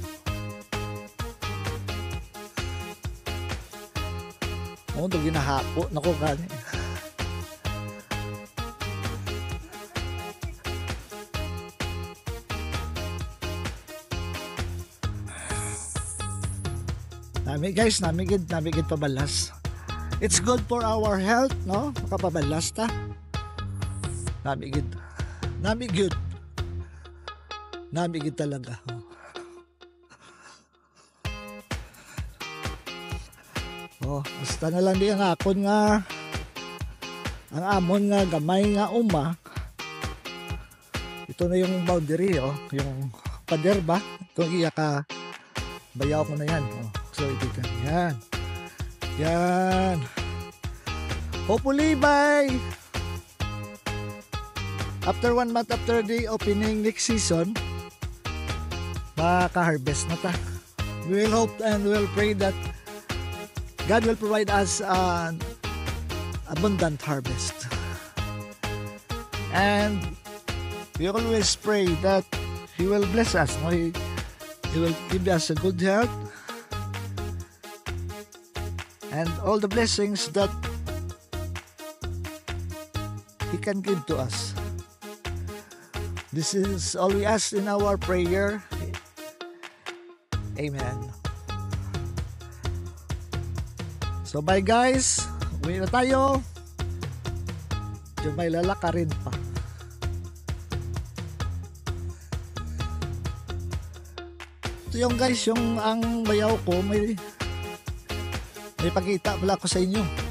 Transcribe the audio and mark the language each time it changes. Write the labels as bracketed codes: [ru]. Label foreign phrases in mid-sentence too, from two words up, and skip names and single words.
[hil] O, ito ginahapo. Naku, gani. Nami gid pabalas. [en] It's good for our health, no? [hil] Makapabalas ta. Nami gid talaga. Basta na lang di ang akon nga ang amon nga gamay nga uma. [tl] Ito na yung boundary, yung pader ba? [hil] Kung iya ka bayaw ko na yan. [tl] So ito yan. Yan. [en] Hopefully by after 1 month after the opening next season, [hil] maka-harvest na ta. [en] We will hope and we will pray that God will provide us an abundant harvest. And we always pray that He will bless us. He will give us a good health and all the blessings that He can give to us. This is all we ask in our prayer. Amen. So bye guys. [tl] Uwi na tayo. Medyo may lalakarin pa. Ito yung guys, yung ang bayaw ko, may pakita pala ako sa inyo.